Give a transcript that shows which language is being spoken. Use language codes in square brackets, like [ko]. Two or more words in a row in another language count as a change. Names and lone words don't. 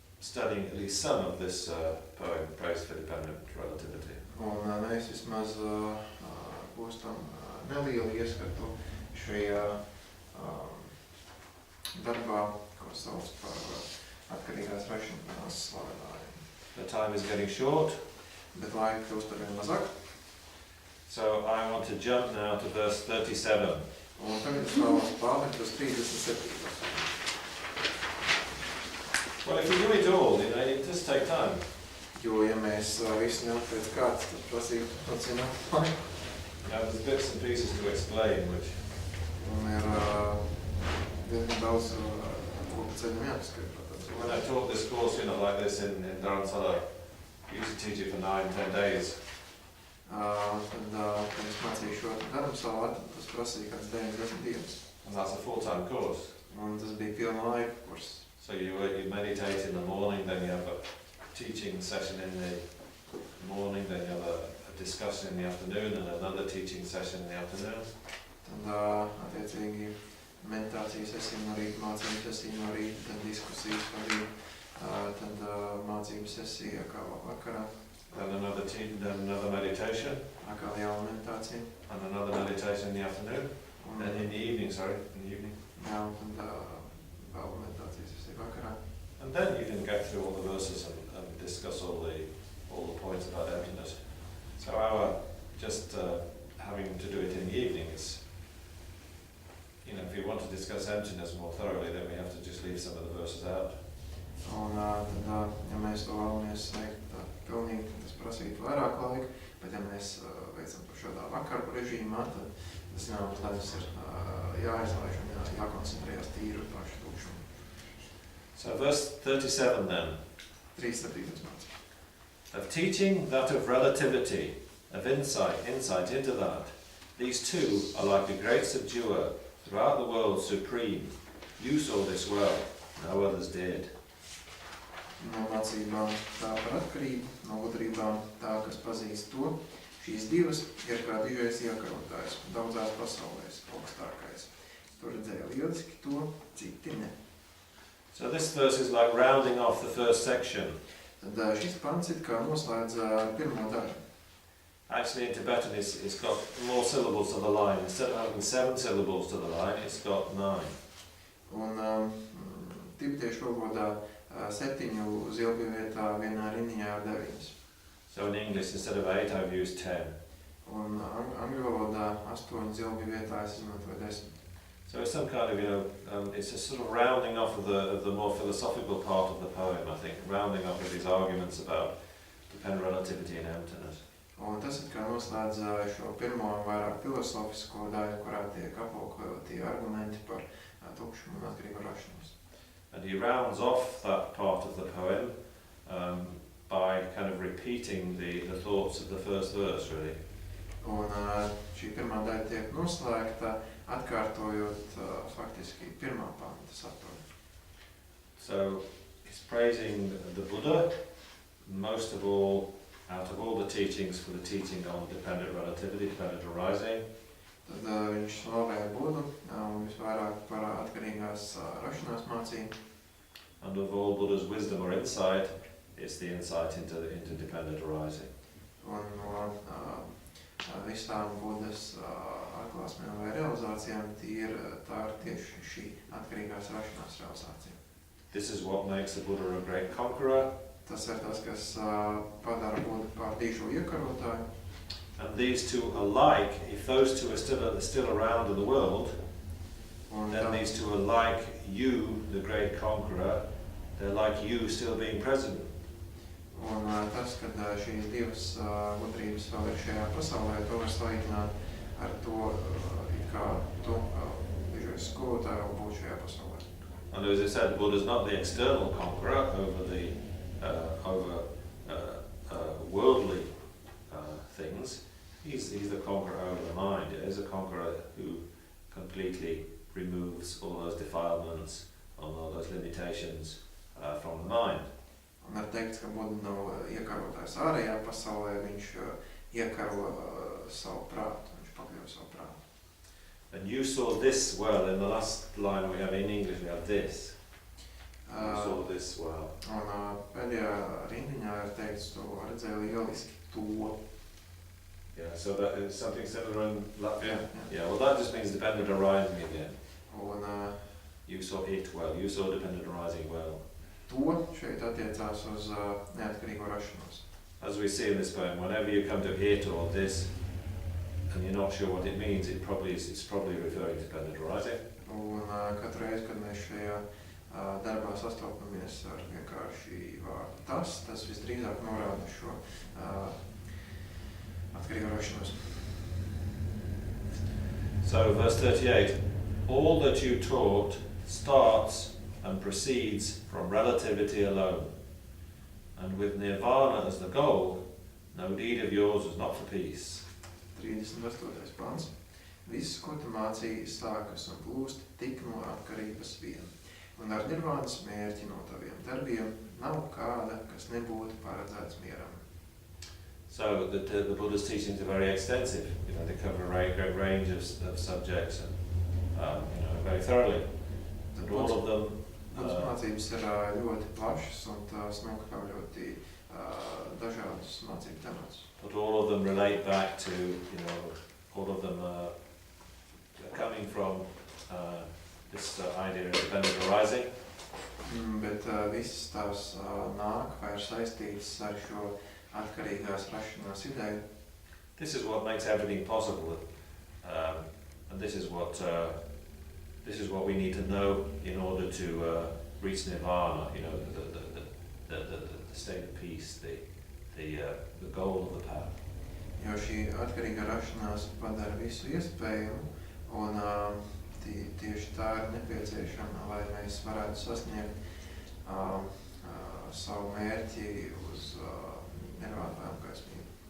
[en] studying at least some of this poem, Praise for Dependent Relativity. [lv] Un mēs vismaz gūstam nelielu ieskatu šajā darbā, ko sauc par atkarīgās rašanās slavenājumu. [en] The time is getting short. [lv] Bet laika kļūst arvien mazāk. [en] So I want to jump now to verse 37. [lv] Un tagad es vēlos pārlikt uz 37. [en] Well, if you do it all, it does take time. [lv] Jo, ja mēs visu ņemtu pēc kārtas, tad prasītu atcināt laiku. [en] There's bits and pieces to explain, which... [lv] Un ir diezgan daudz ko pa ceļam jāpaskaidro. [en] When I taught this course, like this in Dharamsala, I used to teach it for 9-10 days. [lv] Kad es mācīju šo Dharamsalā, tad tas prasīja kāds 9-10 dienas. [en] And that's a full-time course. [lv] Un tas bija pilna laika kurs. [en] So you meditate in the morning, then you have a teaching session in the morning, then you have a discussion in the afternoon, and another teaching session in the afternoon. [lv] Tad, attiecīgi, meditācija sesija no rīta, mācību sesija no rīta, tad diskusijas no rīta, tad mācību sesija kā vakarā. [en] Then another meditation. [lv] Atkal jauna meditācija. [en] And another meditation in the afternoon. Then in the evening, in the evening. [lv] Jā, un tad vēl meditācija sesija vakarā. [en] And then you can get through all the verses and discuss all the points about emptiness. So having to do it in the evening is, if you want to discuss emptiness more thoroughly, then we have to just leave some of the verses out. [lv] Un tad, ja mēs to vēlamies veikt pilnīgi, tas prasītu vairāk laika, bet ja mēs veicam to šādā vakaru režīmā, tad tas zināt, lai tas ir jāizlaiž un jākoncentrējas tīri uz pašu lūkšanu. [en] So verse 37 then. [lv] 37. mācība. [en] Of teaching that of relativity, of insight into that, these two are like a great subduer throughout the world supreme. You saw this well, no others did. [lv] No mācībām tā par atkarību, no gudrībām tā, kas pazīst to, šīs divas ir kā dižais iekarotājs, daudzās pasaulēs, augstākais. Tu redzēji lieliski to, citi ne. [en] So this verse is like rounding off the first section. [lv] Tad šis pants it kā noslēdz pirmo daļu. [en] Actually in Tibetan it's got more syllables to the line. Instead of having 7 syllables to the line, it's got 9. [lv] Un tibetiešu valodā 7 zilbju vietā vienā rindiņā ir 9. [en] So in English, instead of 8, I've used 10. [lv] Un angļu valodā 8 zilbju vietā es izmantoju 10. [en] So it's some kind of, it's a sort of rounding off of the more philosophical part of the poem, I think, rounding off of these arguments about dependent relativity and emptiness. [lv] Un tas it kā noslēdz šo pirmo vairāk filosofisko daļu, kurā tiek aplūkoti argumenti par tukšumu un atkarību rašanos. [en] And he rounds off that part of the poem by kind of repeating the thoughts of the first verse, really. [lv] Un šī pirmā daļa tiek noslēgta, atkārtojot faktiski pirmā panta saturu. [en] So he's praising the Buddha, most of all, out of all the teachings, for the teaching on dependent relativity, dependent arising. [lv] Tad viņš slavē Budu, visvairāk par atkarīgās rašanās mācību. [en] And of all Buddha's wisdom or insight, it's the insight into dependent arising. [lv] Un no visām Budas atklāsmēm vai realizācijām tā ir tieši šī atkarīgās rašanās realizācija. [en] This is what makes the Buddha a great conqueror. [lv] Tas ir tas, kas padara Budu par dižo iekarotāju. [en] And these two alike, if those two are still around in the world, then these two are like you, the great conqueror, they're like you still being present. [lv] Un tas, kad šīs divas gudrības vēl ir šajā pasaulē, to var salīdzināt ar to, kā tu, dižais skolotāju, būt šajā pasaulē. [en] And as I said, Buddha is not the external conqueror over worldly things. He's the conqueror over the mind. He's a conqueror who completely removes all those defilements, all those limitations from the mind. [lv] Un ir teikts, ka Buda nav iekarotājs ārējā pasaulē, viņš iekaro savu prātu, viņš pakļauj savu prātu. [en] And you saw this well, in the last line we have in English, we have this. You saw this well. [lv] Un pēdējā rindiņā ir teikts, to redzēju lieliski to. [en] Yeah, so that is something similar in Latvian? Yeah. Well that just means dependent arising again. [lv] Un [en] You saw it well, you saw dependent arising well. [lv] to šeit attiecās uz neatkarīgo rašanos. [en] As we see in this poem, whenever you come to it or this, and you're not sure what it means, it's probably referring to dependent arising. [lv] Un katru reizi, kad mēs šajā darbā sastopamies ar vienkārši vārdu tas visdrīzāk norāda šo atkarīgo rašanos. [en] So, verse 38, all that you taught starts and proceeds from relativity alone, and with nirvana as the goal, no deed of yours was not for peace. [lv] 38. pants. Viss, ko tu mācīji, sākas un plūst tik no atkarības vien, un ar nirvānas mērķi no taviem darbiem nav kāda, kas nebūtu paredzēts mieram. [en] So the Buddha's teachings are very extensive. They cover a great range of subjects and very thoroughly. And all of them. [lv] Buddhas mācības ir ļoti plašas un tās nokļauj ļoti dažādus mācību tematus. [en] But all of them relate back to, all of them are coming from this idea of dependent arising. [lv] Bet visas tās nāk vai ir saistītas ar šo atkarīgās rašanās ideju. [en] This is what makes everything possible, and this is what we need to know in order to reach nirvana. The state of peace, the goal of the path. [lv] Jo šī atkarīga rašanās padara visu iespējamu, un tieši tā ir nepieciešama, lai mēs varētu sasniegt savu mērķi uz nirvānu gaismību.